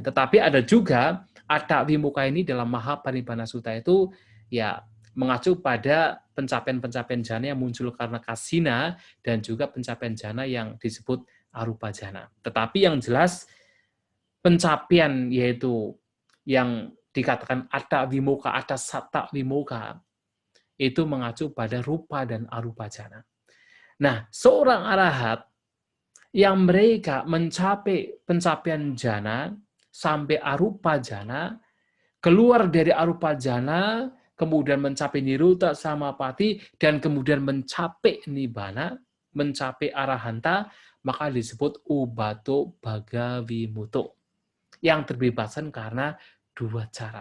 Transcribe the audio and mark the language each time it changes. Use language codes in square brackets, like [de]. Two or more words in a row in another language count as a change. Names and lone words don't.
[id] Tetapi ada juga [pi] Atta Vimuka [id] ini dalam Mahaparinibbana Sutta itu ya mengacu pada pencapaian-pencapaian jana yang muncul karena kasina dan juga pencapaian jana yang disebut [pi] arupa jana. [id] Tetapi yang jelas pencapaian yaitu yang dikatakan [pi] atta vimoka, atta satta vimoka, [id] itu mengacu pada rupa dan [pi] arupa jana. [id] Nah, seorang arahat yang mereka mencapai pencapaian jana sampai [pi] arupa jana, [id] keluar dari [pi] arupa jana, [id] kemudian mencapai [pi] niruta samapati, [id] dan kemudian mencapai nibbana, mencapai arahanta, maka disebut [pi] ubato bagavimuto, [id] yang terbebasan karena dua cara.